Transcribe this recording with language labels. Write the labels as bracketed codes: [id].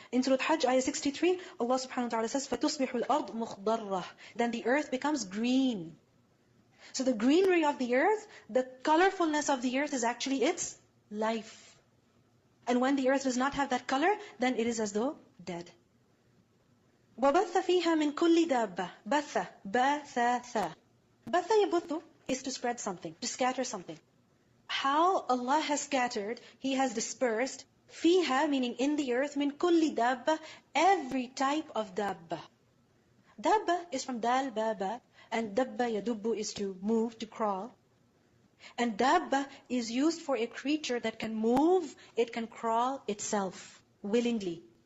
[en] In Surah Hajj, ayah 63, Allah subhanahu wa ta'ala says, فَتُصْبِحُ الْأَرْض مُخْضَرَّةً. Then the earth becomes green. So the greenery of the earth, the colorfulness of the earth is actually its life. And when the earth does not have that color, then it is as though dead. [ar] وَبَثَّ فِيهَا مِن كُلِّ دَابَّةٍ بَثَّ بَثَّ بَثَّ يَبُثُّ is to spread something, to scatter something. [en] How Allah has scattered, He has dispersed, فِيهَا meaning in the earth, مِن كُلِّ دَابَّةٍ every type of dabba. Dabba is from dal, baba, and dabba yadubbu is to move, to crawl. And dabba is used for a creature that can move, it can crawl itself, willingly.